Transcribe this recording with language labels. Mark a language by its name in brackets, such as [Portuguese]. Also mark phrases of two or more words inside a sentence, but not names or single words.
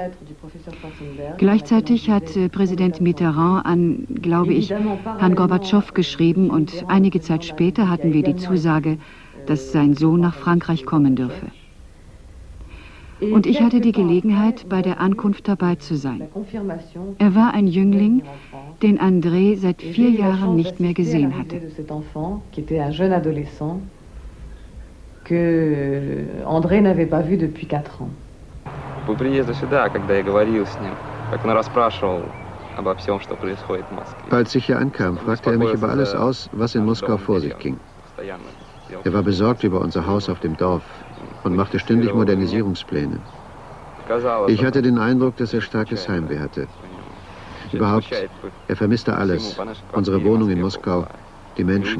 [German] Gleichzeitig hat Präsident Mitterrand an, glaube ich, Herrn Gorbatschow geschrieben und einige Zeit später hatten wir die Zusage, dass sein Sohn nach Frankreich kommen dürfe. Und ich hatte die Gelegenheit, bei der Ankunft dabei zu sein. Er war ein Jüngling, den André seit 4 Jahren nicht mehr gesehen hatte. [Russian] По приезду сюда, когда я говорил с ним, как он расспрашивал обо всем, что происходит в Москве. [German] Als ich hier ankam, fragte er mich über alles aus, was in Moskau vor sich ging. Er war besorgt über unser Haus auf dem Dorf und machte ständig Modernisierungspläne. Ich hatte den Eindruck, dass er starkes Heimweh hatte. Überhaupt, er vermisste alles, unsere Wohnung in Moskau, die Menschen.